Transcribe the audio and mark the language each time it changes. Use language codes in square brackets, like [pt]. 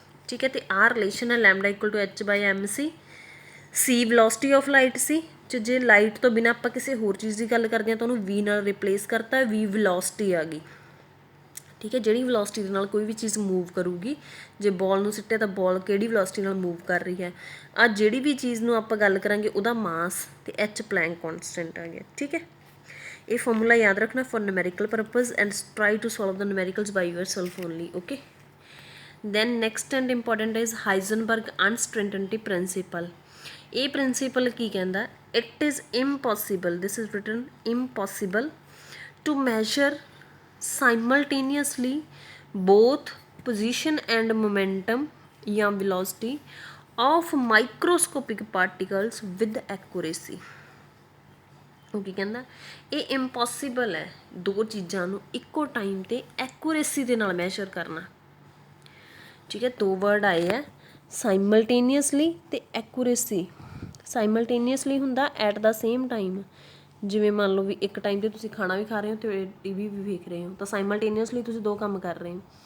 [pa] ਠੀਕ ਹੈ, ਅਤੇ ਆਹ ਰਿਲੇਸ਼ਨ ਹੈ lambda equal to h/mc। ਸੀ velocity of light ਸੀ, ਜੇ ਲਾਈਟ ਤੋਂ ਬਿਨਾਂ ਆਪਾਂ ਕਿਸੇ ਹੋਰ ਚੀਜ਼ ਦੀ ਗੱਲ ਕਰਦੇ ਹਾਂ ਤਾਂ ਉਹਨੂੰ v ਨਾਲ ਰਿਪਲੇਸ ਕਰਤਾ, v ਵੈਲੋਸਿਟੀ ਆ ਗਈ। ਠੀਕ ਹੈ, ਜਿਹੜੀ ਵੈਲੋਸਿਟੀ ਦੇ ਨਾਲ ਕੋਈ ਵੀ ਚੀਜ਼ ਮੂਵ ਕਰੂਗੀ, ਜੇ ਬੋਲ ਨੂੰ ਸਿੱਟਿਆ ਤਾਂ ਬੋਲ ਕਿਹੜੀ ਵੈਲੋਸਿਟੀ ਨਾਲ ਮੂਵ ਕਰ ਰਹੀ ਹੈ। ਆ ਜਿਹੜੀ ਵੀ ਚੀਜ਼ ਨੂੰ ਆਪਾਂ ਗੱਲ ਕਰਾਂਗੇ ਉਹਦਾ ਮਾਸ ਅਤੇ h ਪਲੈਂਕ ਕੌਨਸਟੈਂਟ ਆ ਗਿਆ। ਠੀਕ ਹੈ, ਇਹ ਫਾਰਮੂਲਾ ਯਾਦ ਰੱਖਣਾ [en] For numerical purpose and try to solve the numericals by yourself only. Okay, then next and important is Heisenberg uncertainty principle. [pa] ਇਹ ਪ੍ਰਿੰਸੀਪਲ ਕੀ ਕਹਿੰਦਾ? [en] It is impossible, this is written impossible to measure simultaneously both position and momentum ਜਾਂ velocity of microscopic particles with accuracy. [pa] ਉਹ ਕੀ ਕਹਿੰਦਾ? ਇਹ impossible ਹੈ ਦੋ ਚੀਜ਼ਾਂ ਨੂੰ ਇੱਕੋ ਟਾਈਮ 'ਤੇ ਐਕੂਰੇਸੀ ਦੇ ਨਾਲ ਮੈਸ਼ਰ ਕਰਨਾ। ਠੀਕ ਹੈ, ਦੋ ਵਰਡ ਆਏ ਹੈ, ਸਾਈਮਲਟੇਨੀਅਸਲੀ ਅਤੇ ਐਕੂਰੇਸੀ। ਸਾਈਮਲਟੇਨੀਅਸਲੀ ਹੁੰਦਾ ਐਟ ਦਾ ਸੇਮ ਟਾਈਮ, ਜਿਵੇਂ ਮੰਨ ਲਓ ਵੀ ਇੱਕ ਟਾਈਮ 'ਤੇ ਤੁਸੀਂ ਖਾਣਾ ਵੀ ਖਾ ਰਹੇ ਹੋ ਅਤੇ ਟੀ ਵੀ ਵੇਖ ਰਹੇ ਹੋ, ਤਾਂ ਸਾਈਮਲਟੇਨੀਅਸਲੀ ਤੁਸੀਂ ਦੋ ਕੰਮ ਕਰ ਰਹੇ ਹੋ।